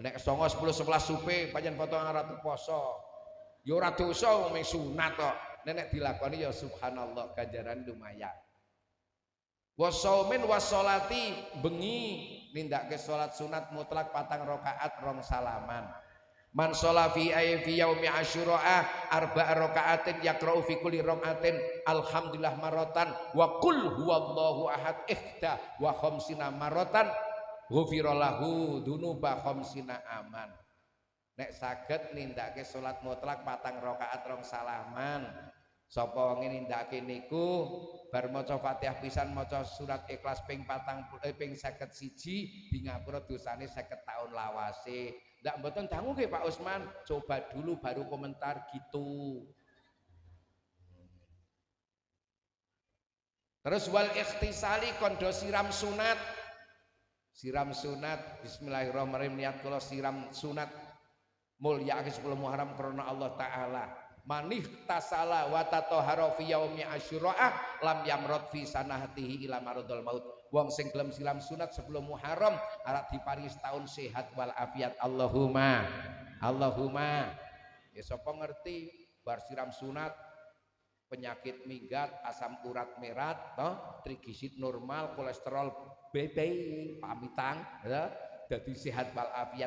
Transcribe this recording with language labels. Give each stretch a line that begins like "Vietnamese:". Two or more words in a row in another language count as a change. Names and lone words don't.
Javanese: Nek 9 10 11 supe pancen potong ratu poso. Ya ora dosa wong sunat kok. Nek dilakoni ya subhanallah ganjaran lumayan.
Arabic: وصوم وصلاة
Javanese: bengi nindakake salat sunat mutlak 4 rakaat rong salaman.
Arabic: من صلى في يوم عاشوراء أربع ركعات يقرأ في كل ركعة الحمد لله مرة وقل هو الله أحد إحدى وخمسين مرة غفر له ذنوب خمسين عاما.
Javanese: Nek saged nindakake salat mutlak 4 rakaat rong salaman. Sapa wong nindakake niku bar maca Fatihah pisan maca surat Ikhlas ping 51 di ngapura dosane 50 taun lawase. Ndak mboten dangu nggih Pak Usman,
Indonesian: coba dulu baru komentar gitu.
Javanese: Terus
Arabic: والاغتسال
Javanese: kondo siram sunat. Siram sunat bismillahirrahmanirrahim niat kula siram sunat mulya 10 Muharram karena Allah taala.
Arabic: من اغتسل وتطهر في يوم عاشوراء لم يمرض في سنته إلا مرض الموت.
Javanese: Wong sing gelem silam sunat sebelum Muharram arep diparingi setahun sehat wal afiat. Allahumma. Allahumma. Ya sapa ngerti bar siram sunat penyakit minggat, asam urat merat, toh, trigliserid normal, kolesterol bebe pamitang, ya, dadi sehat wal afiat.